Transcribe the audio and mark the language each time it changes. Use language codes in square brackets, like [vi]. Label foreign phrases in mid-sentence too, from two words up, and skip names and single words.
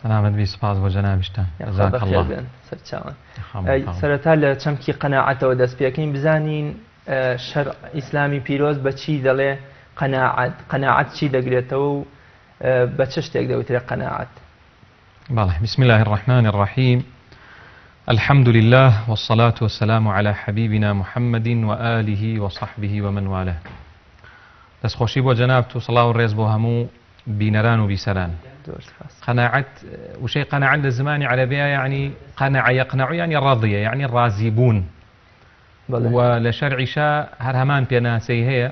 [ckb] سلامت سپاس بۆ جەنابیشتان. سەرچاوان سەرەتا لە چەمکی قەناعەتەوە دەست پێکەین بزانین شەرع ئیسلامی پیرۆز بە چی دەڵێ قەناعەت چی دەگرێتەوە و بە چ شتێک دەوترێت قەناعەت؟ بەڵێ، [ar] بسم الله الرحمن الرحيم. الحمد لله والصلاة والسلام على حبيبنا محمد وآله وصحبه ومن والاه. [ckb] دەستخۆشی بۆ جەناب و سڵاو و ڕێز بۆ هەموو بینەران و بیسەران. قەناعەت وشەی قەناعەت لە زمانی عەرەبیە یعنی [ar] قەنەعە یەقنەع [ckb] یعنی ڕەضیە یعنی ڕازی بوون، و لە شەرعیشا هەر هەمان پێناسەی هەیە.